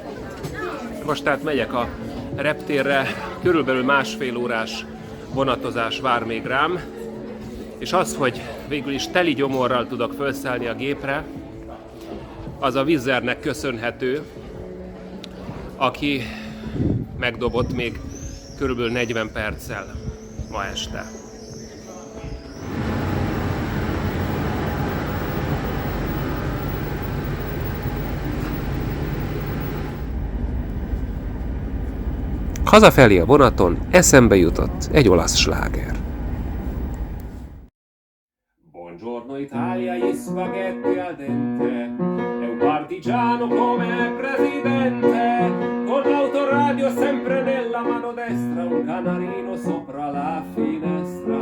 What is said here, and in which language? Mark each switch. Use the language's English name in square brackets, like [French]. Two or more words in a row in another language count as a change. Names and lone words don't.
[Hungarian] Most tehát megyek a reptérre, körülbelül 1,5 órás vonatozás vár még rám, és az, hogy végül is teli gyomorral tudok felszállni a gépre, az a Wizz Airnek köszönhető, aki megdobott még körülbelül 40 perccel ma este. Hazafelé a vonaton eszembe jutott egy olasz sláger. [Italian] Buongiorno Italia, gli spaghetti al dente, è un partigiano come presidente, con l'autoradio sempre nella mano destra, un canarino sopra la finestra.